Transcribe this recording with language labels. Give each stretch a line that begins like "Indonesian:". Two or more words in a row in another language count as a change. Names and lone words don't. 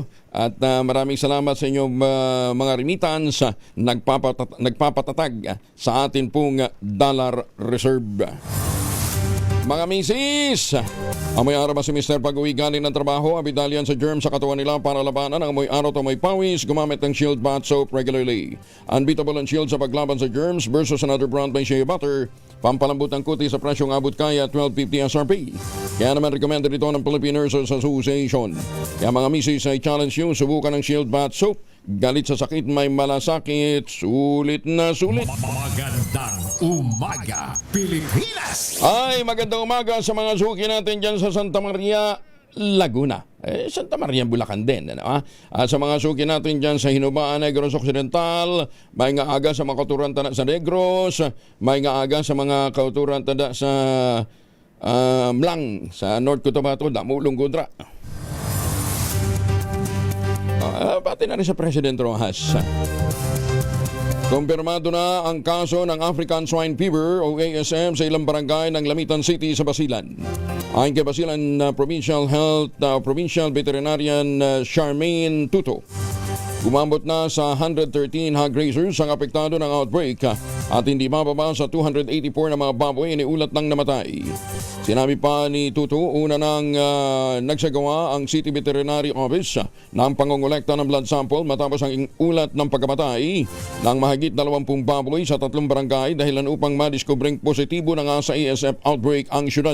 Filipino: At maraming salamat sa inyong mga remittance nagpapatatag sa atin pong
English: dollar reserve.
Filipino: Mga misis, amoy araw ba si Mr. pag-uwi galing ng trabaho, abidalian sa germ sa katawan nila para labanan ang amoy araw at amoy pawis, gumamit ng Shield Bath Soap regularly. Unbeatable ang Shield sa paglaban sa germs
English: versus another brand by Shea Butter.
Filipino: Pampalambot ang kuti sa presyong abot kaya 12.50 SRP. Kaya naman recommended ito ng Philippine Nurses Association. Kaya mga misis, ay challenge nyo, subukan ng Shield Bath Soap. Galit sa sakit, may malasakit, sulit na sulit. Magandang umaga, Pilipinas! Ay, magandang umaga sa mga suki natin dyan sa Santa Maria, Laguna. Santa Maria, Bulacan din. Ano, At sa mga suki natin dyan sa Hinubaan, Negros Occidental,
Hiligaynon: may nga aga sa mga kauturan tada sa Negros, may nga aga sa mga kauturan tada sa Mlang,
Filipino: sa North Cotabato, Damulong Gudra. Pati na rin sa President Rojas. Kumpirmado na ang kaso ng African Swine Fever o ASF sa ilang barangay ng Lamitan City sa Basilan. Ayon kay Basilan Provincial Veterinarian Charmaine Tuto, gumambot na sa 113 hog raisers ang apektado ng outbreak at hindi mababa sa 284 na mga baboy iniulat ng namatay. Sinabi pa ni Tuto, una nang nagsagawa ang City Veterinary Office ng pangongolekta ng blood sample matapos ang ulat ng pagkamatay ng mahigit 20 baboy sa 3 barangay dahilan upang madiskubring positibo na nga sa ASF outbreak ang syudad.